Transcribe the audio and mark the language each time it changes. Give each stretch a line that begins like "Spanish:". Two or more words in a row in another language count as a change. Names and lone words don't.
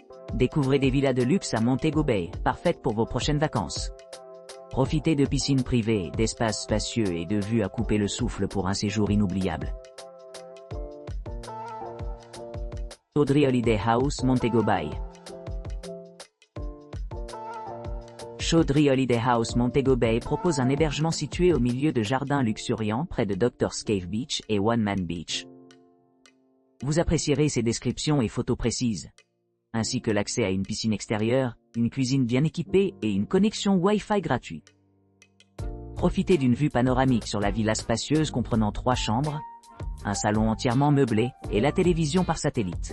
French: Découvrez des villas de luxe à Montego Bay, parfaites pour vos prochaines vacances. Profitez de piscines privées, d'espaces spacieux et de vues à couper le souffle pour un séjour inoubliable. Chaudry Holiday House, Montego Bay. Chaudry Holiday House Montego Bay propose un hébergement situé au milieu de jardins luxuriants près de Doctor's Cave Beach et One Man Beach. Vous apprécierez ses descriptions et photos précises, ainsi que l'accès à une piscine extérieure, une cuisine bien équipée et une connexion Wi-Fi gratuite. Profitez d'une vue panoramique sur la villa spacieuse comprenant 3 chambres, un salon entièrement meublé et la télévision par satellite.